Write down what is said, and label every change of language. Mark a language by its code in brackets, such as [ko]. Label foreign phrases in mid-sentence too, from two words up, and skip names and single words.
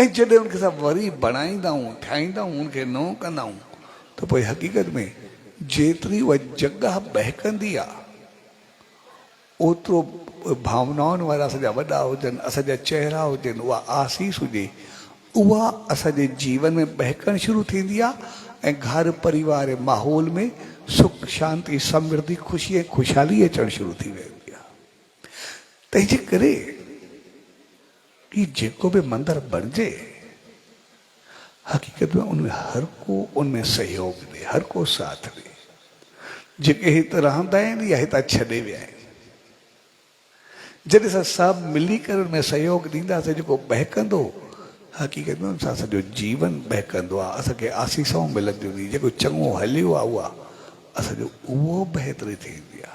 [sd] ऐं जॾहिं उनखे असां वरी बणाईंदा आहियूं, ठाहींदा आहियूं, उनखे नओं कंदा आहियूं, त पोइ हक़ीक़त में जेतिरी उहा जॻह बहकंदी आहे ओतिरो भावनाउनि वारा असांजा वॾा हुजनि, असांजा चहिरा हुजनि, उहा आसीस हुजे, उहा असांजे जीवन में बहकणु शुरू थींदी आहे ऐं घर परिवार माहौल में सुख शांति समृद्धि ख़ुशी ऐं ख़ुशहाली अचणु शुरू थी वेंदी आहे। तंहिंजे करे ही जेको बि मंदरु बणिजे हक़ीक़त में उनमें हर को उनमें सहयोग ॾे, हर को साथ ॾे। जेके हिते रहंदा आहिनि या हितां छॾे विया आहिनि, जॾहिं असां सभु मिली करे उनमें सहयोग ॾींदासीं, जेको बहकंदो हक़ीक़त में उनसां सॼो जीवन बहकंदो आहे, असांखे आसीसाऊं मिलंदियूं आहिनि, जेको चङो हलियो आहे उहा असांजो उहो बहितरी थींदी आहे।